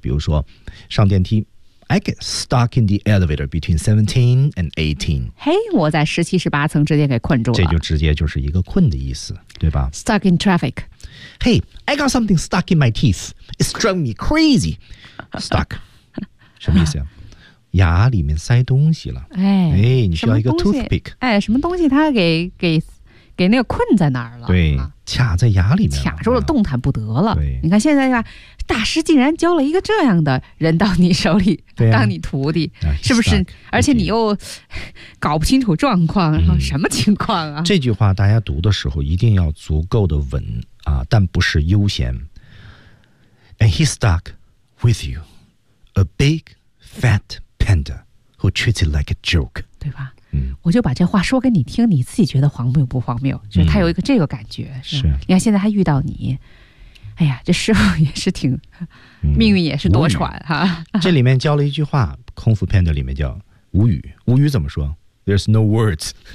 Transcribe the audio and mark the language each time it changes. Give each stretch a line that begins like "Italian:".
Chinese: 比如说上电梯，
English: I get stuck in the elevator between 17 and 18.
Chinese: 嘿、hey, 我在17、18层之间给困住了。这就直接就是一个困的意思，对吧？
English: Stuck in traffic. Hey, I got something stuck in my teeth. It's driving me crazy. Stuck.
Chinese: 什么意思啊？牙里面塞东西了，哎，你需要一个 toothpick，哎，什么东西它给那个困在那儿了，对，卡在牙里面，卡住了，动弹不得了。对，你看现在吧，大师竟然教了一个这样的人到你手里，对啊、当你徒弟，啊、是不是？
English: Stuck,
Chinese: 而且你又搞不清楚状况，然后什么情况啊？这句话大家读的时候一定要足够的稳啊，但不是悠闲。
English: And he stuck with you, a big fat. Panda who treats it like a joke，
Chinese: 对吧？嗯，我就把这话说给你听，你自己觉得荒谬不荒谬？就是他有一个这个感觉，嗯、是吧？你看现在他遇到你，哎呀，这师傅也是挺、嗯、命运也是多舛哈、啊。这里面教了一句话，空腹 Panda 里面叫无语，无语怎么说 ？
English: There's no words，